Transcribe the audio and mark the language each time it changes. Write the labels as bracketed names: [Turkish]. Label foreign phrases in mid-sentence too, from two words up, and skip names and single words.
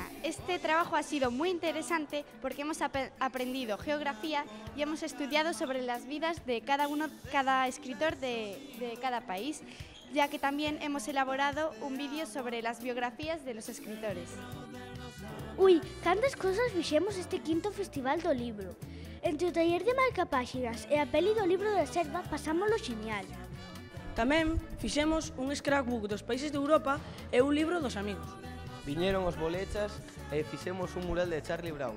[Spanish] Este trabajo ha sido muy interesante porque hemos aprendido geografía y hemos estudiado sobre las vidas de cada escritor de cada país, ya que también hemos elaborado un vídeo sobre las biografías de los escritores. Ui, [Galician] cantas cosas fixemos este 5º Festival do Libro. Entre o taller de marcapáxinas e a peli do libro da selva pasámoslo genial. Tamén fixemos un scrapbook dos países de Europa e un libro dos amigos. Viñeron os bolechas e fixemos un mural de Charlie Brown.